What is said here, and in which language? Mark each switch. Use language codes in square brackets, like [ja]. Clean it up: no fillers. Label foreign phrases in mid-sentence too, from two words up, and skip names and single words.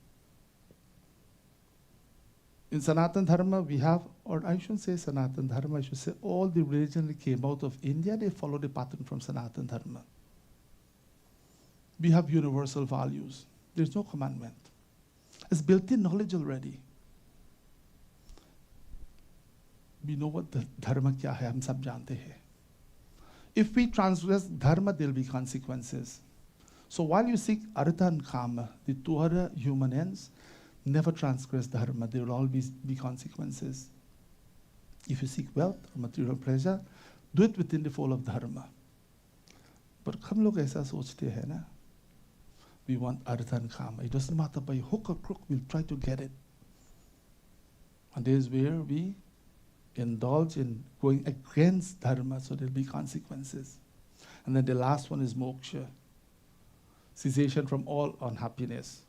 [en] In Sanatan Dharma, we have, or I shouldn't say Sanatan Dharma, I should say all the religions that came out of India, they follow the pattern from Sanatan Dharma. We have universal values. There's no commandment. It's built-in knowledge already. We know what the dharma [hi] क्या है, हम सब जानते है. [en] If we transgress dharma, there will be consequences. So while you seek artha and kama, the 2 other human ends, never transgress dharma. There will always be consequences. If you seek wealth or material pleasure, do it within the fold of dharma. [hi] But हम लोग ऐसा सोचते हैं ना, [en] we want artha and kama. It doesn't matter by hook or crook, we'll try to get it. And this is where we indulge in going against dharma, so there'll be consequences. And then the last one is moksha, cessation from all unhappiness.